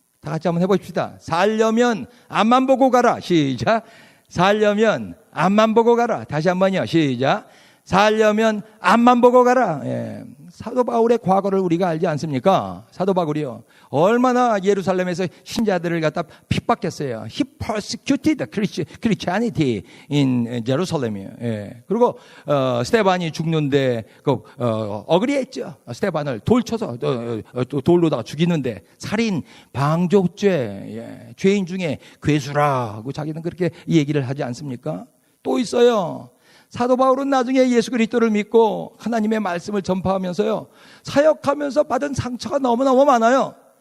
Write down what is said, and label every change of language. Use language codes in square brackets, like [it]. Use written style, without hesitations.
[ko] 다 같이 한번 해봅시다. 살려면 앞만 보고 가라. 시작. 살려면 앞만 보고 가라. 다시 한번요. 시작. 살려면 앞만 보고 가라. 예. 사도 바울의 과거를 우리가 알지 않습니까? 사도 바울이요, 얼마나 예루살렘에서 신자들을 갖다 핍박했어요. [en] He persecuted Christianity in Jerusalem. [ko] 예. 그리고 스테반이 죽는데 어그리했죠. 스테반을 돌 쳐서 돌로다가 죽이는데 살인, 방조죄, 예. 죄인 중에 괴수라고 자기는 그렇게 얘기를 하지 않습니까? 또 있어요. 사도 바울은 나중에 예수 그리스도를 믿고 하나님의 말씀을 전파하면서요, 사역하면서 받은 상처가 너무너무 많아요.